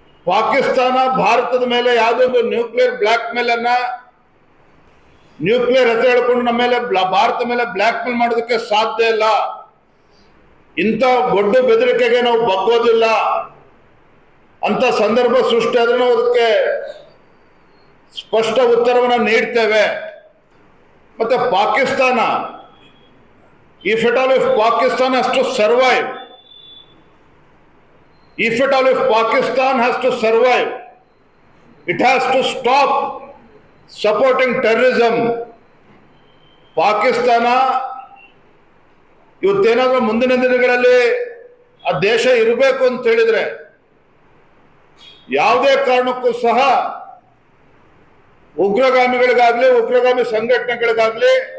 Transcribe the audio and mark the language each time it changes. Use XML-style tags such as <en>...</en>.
<kn>ಪಾಕಿಸ್ತಾನ ಭಾರತದ ಮೇಲೆ ಯಾವುದೊಂದು ನ್ಯೂಕ್ಲಿಯರ್ ಬ್ಲಾಕ್ ಮೇಲ್ ಅನ್ನ, ನ್ಯೂಕ್ಲಿಯರ್ ಹೆಸರು ಹೇಳ್ಕೊಂಡು ನಮ್ಮ ಮೇಲೆ, ಭಾರತ ಮೇಲೆ ಬ್ಲಾಕ್ ಮೇಲ್ ಮಾಡೋದಕ್ಕೆ ಸಾಧ್ಯ ಇಲ್ಲ. ಇಂಥ ದೊಡ್ಡ ಬೆದರಿಕೆಗೆ ನಾವು ಬಗ್ಗೋದಿಲ್ಲ ಅಂತ ಸಂದರ್ಭ ಸೃಷ್ಟಿ ಆದ್ರೆ ನಾವು ಅದಕ್ಕೆ ಸ್ಪಷ್ಟ ಉತ್ತರವನ್ನು ನೀಡ್ತೇವೆ. ಮತ್ತೆ Pakistan,</kn> <en>if at all if Pakistan has to survive, if at all if Pakistan has to survive, it has to stop supporting terrorism.</en> <kn>Pakistan ಇವತ್ತೇನಾದ್ರೂ ಮುಂದಿನ ದಿನಗಳಲ್ಲಿ ಆ ದೇಶ ಇರಬೇಕು ಅಂತ ಹೇಳಿದ್ರೆ, ಯಾವುದೇ ಕಾರಣಕ್ಕೂ ಸಹ ಉಗ್ರಗಾಮಿಗಳಿಗಾಗ್ಲಿ, ಉಗ್ರಗಾಮಿ ಸಂಘಟನೆಗಳಿಗಾಗ್ಲಿ</kn>